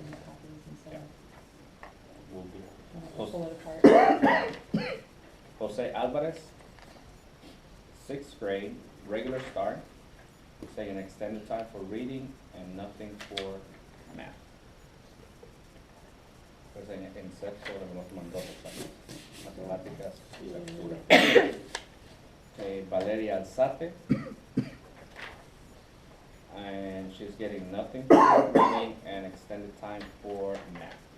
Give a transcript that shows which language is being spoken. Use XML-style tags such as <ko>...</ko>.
<en>make copies and stuff. Will do. Pull it apart. Jose Alvarez, sixth grade, regular start. He's taking extended time for reading and nothing for math.</en> <es>Pues en sexto le hemos mandado exámenes, matemáticas y lectura.</es> <en>Valeria Alzate, and she's getting nothing for reading and extended time for math.</en>